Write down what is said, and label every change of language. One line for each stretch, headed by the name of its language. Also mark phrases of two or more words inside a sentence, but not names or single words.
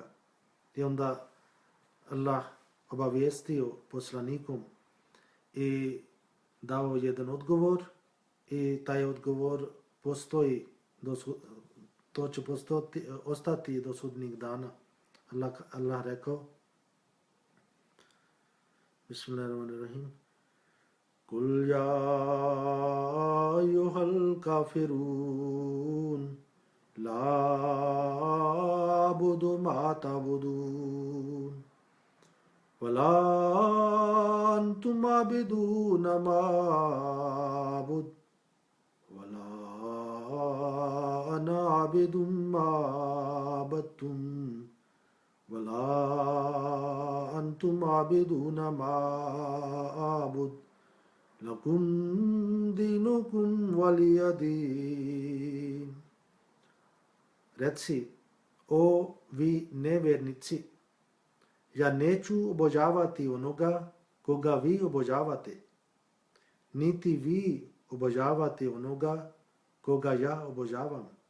Bosnian: I onda Allah obavijestio poslanikom i dao jedan odgovor i taj odgovor postoji, to će ostati do sudnjeg dana.
Arabic: Allah rekao بسم الله الرحمن الرحيم قل يا أيها الكافرون لا أعبد ما تعبدون وَلَا أَنْتُمْ عَابِدُونَ مَا أَعْبُدُ وَلَا أَنَا عَابِدٌ مَا عَبَدتُّمْ وَلَا أَنْتُمْ عَابِدُونَ مَا أَعْبُدُ لَكُمْ دِينُكُمْ وَلِيَ دِينِ.
Bosnian: Reci, o vi nevjernici, ja neću obožavati onoga koga vi obožavate, niti vi obožavate onoga koga ja obožavam.